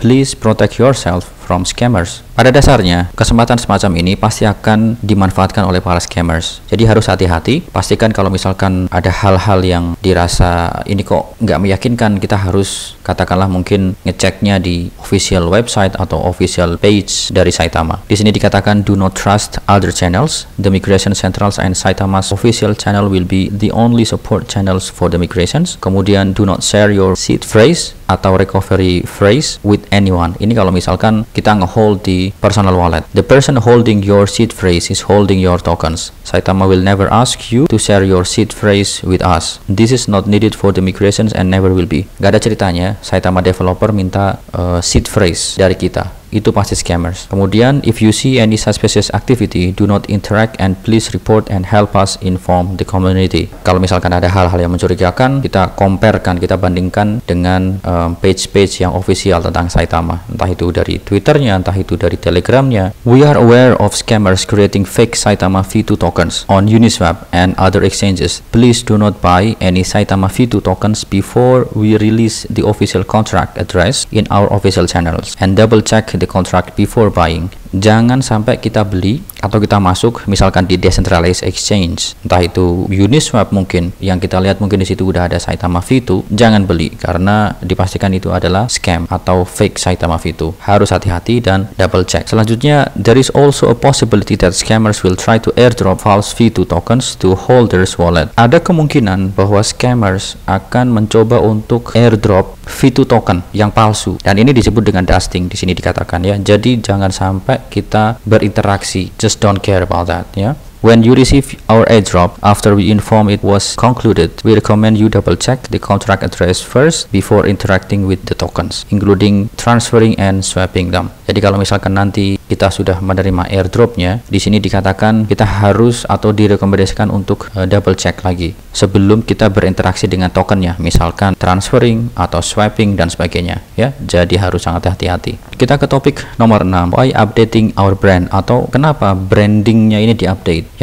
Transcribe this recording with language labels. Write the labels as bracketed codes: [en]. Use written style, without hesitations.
[en] Please protect yourself from scammers. [id] Pada dasarnya, kesempatan semacam ini pasti akan dimanfaatkan oleh para scammers. Jadi harus hati-hati. Pastikan kalau misalkan ada hal-hal yang dirasa ini kok nggak meyakinkan, kita harus katakanlah mungkin ngeceknya di official website atau official page dari Saitama. Di sini dikatakan [en] do not trust other channels. The Migration Centrals and Saitama's official channel will be the only support channels for the migrations. [id] Kemudian [en] do not share your seed phrase [id] atau [en] recovery phrase with anyone. [id] Ini kalau misalkan kita nge-hold di personal wallet. [en] The person holding your seed phrase is holding your tokens. Saitama will never ask you to share your seed phrase with us. This is not needed for the migrations and never will be. [id] Gak ada ceritanya Saitama developer minta seed phrase dari kita. Itu pasti scammers. Kemudian, [en] if you see any suspicious activity, do not interact and please report and help us inform the community. [id] Kalau misalkan ada hal-hal yang mencurigakan, kita comparekan, kita bandingkan dengan page-page yang official tentang Saitama. Entah itu dari Twitternya, entah itu dari Telegramnya. [en] We are aware of scammers creating fake Saitama V2 tokens on Uniswap and other exchanges. Please do not buy any Saitama V2 tokens before we release the official contract address in our official channels and double check the contract before buying. [id] Jangan sampai kita beli atau kita masuk misalkan di decentralized exchange, entah itu Uniswap mungkin, yang kita lihat mungkin di situ udah ada Saitama V2, jangan beli karena dipastikan itu adalah scam atau fake Saitama V2. Harus hati-hati dan double check. Selanjutnya, [en] there is also a possibility that scammers will try to airdrop false V2 tokens to holders wallet. [id] Ada kemungkinan bahwa scammers akan mencoba untuk airdrop V2 token yang palsu, dan ini disebut dengan dusting di sini dikatakan ya. Jadi jangan sampai kita berinteraksi, [en] just don't care about that [id] ya. [en] When you receive our airdrop, after we inform it was concluded, we recommend you double check the contract address first before interacting with the tokens, including transferring and swapping them. [id] Jadi kalau misalkan nanti kita sudah menerima airdropnya, di sini dikatakan kita harus atau direkomendasikan untuk double check lagi sebelum kita berinteraksi dengan tokennya, misalkan transferring atau swapping dan sebagainya ya. Jadi harus sangat hati-hati. Kita ke topik nomor 6, [en] why updating our brand, [id] atau kenapa brandingnya ini diupdate.